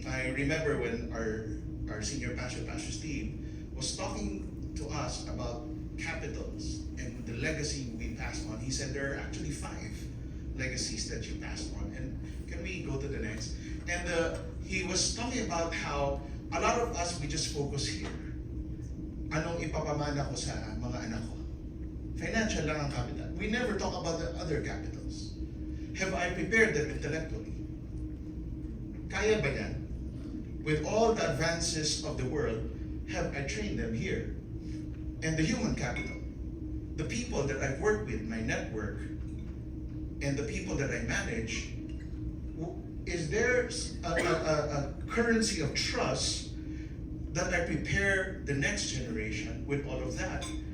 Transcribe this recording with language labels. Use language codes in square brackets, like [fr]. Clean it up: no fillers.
[en] I remember when our senior pastor, Pastor Steve, was talking to us about capitals and the legacy we pass on. He said there are actually 5 legacies that you pass on. And can we go to the next? And he was talking about how a lot of us, we just focus here. [tl] Anong ipapamana ko sa mga anak ko? Financial lang ang capital. [en] We never talk about the other capitals. Have I prepared them intellectually? [tl] Kaya ba yan? [en] With all the advances of the world, have I trained them here? And the human capital, the people that I've worked with, my network, and the people that I manage, is there a currency of trust that I prepare the next generation with all of that?